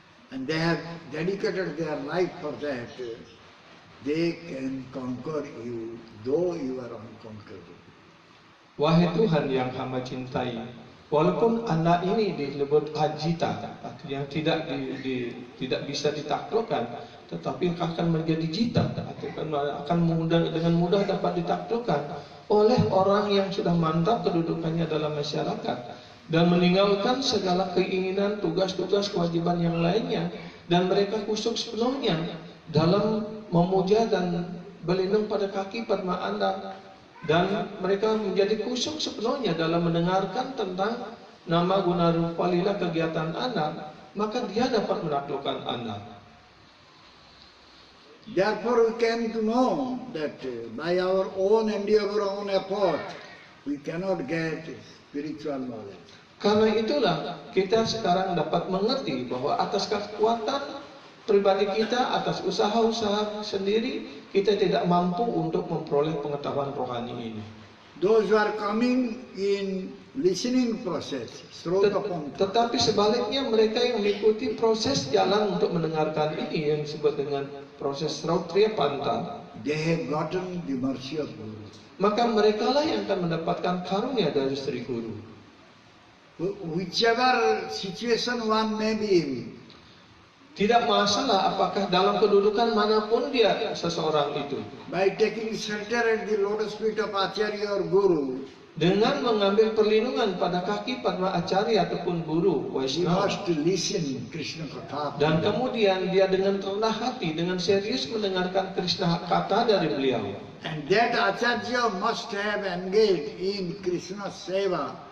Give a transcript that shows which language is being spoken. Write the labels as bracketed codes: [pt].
[en] And they have dedicated their life for that. They can conquer you, though you are unconquerable. [id] Wahai Tuhan yang hamba cintai, walaupun Anda ini disebut ajita, artinya tidak bisa ditaklukkan, tetapi akan menjadi jita, akan dengan mudah dapat ditaklukkan oleh orang yang sudah mantap kedudukannya dalam masyarakat. dan meninggalkan segala keinginan, tugas-tugas, kewajiban yang lainnya, dan mereka khusyuk sepenuhnya dalam memuja dan berlindung pada kaki Padma Anda, dan mereka menjadi khusyuk sepenuhnya dalam mendengarkan tentang nama guna rupa lila kegiatan Anda, maka dia dapat menaklukkan Anda. [en] Therefore we came to know that by our own endeavor, own effort, we cannot get spiritual knowledge. [id] Karena itulah kita sekarang dapat mengerti bahwa atas kekuatan pribadi kita, atas usaha-usaha sendiri, kita tidak mampu untuk memperoleh pengetahuan rohani ini. [en] Those who are coming in listening process, [id] Tetapi sebaliknya mereka yang mengikuti proses jalan untuk mendengarkan ini yang disebut dengan proses Srautria Panta, [en] they have gotten the mercy of Guru. [id] maka merekalah yang akan mendapatkan karunia dari Sri Guru. [en] Whichever situation one may be in, [id] tidak masalah apakah dalam kedudukan manapun dia seseorang itu, [en] by taking shelter at the lotus feet of Acharya or Guru, [id] dengan mengambil perlindungan pada kaki Padma Acharya ataupun Guru [en] he Vaishnava, must listen Krishna Katha. [id] dan kemudian dia dengan rendah hati, dengan serius mendengarkan Krishna kata dari beliau. [en] And that Acharya must have engaged in Krishna Seva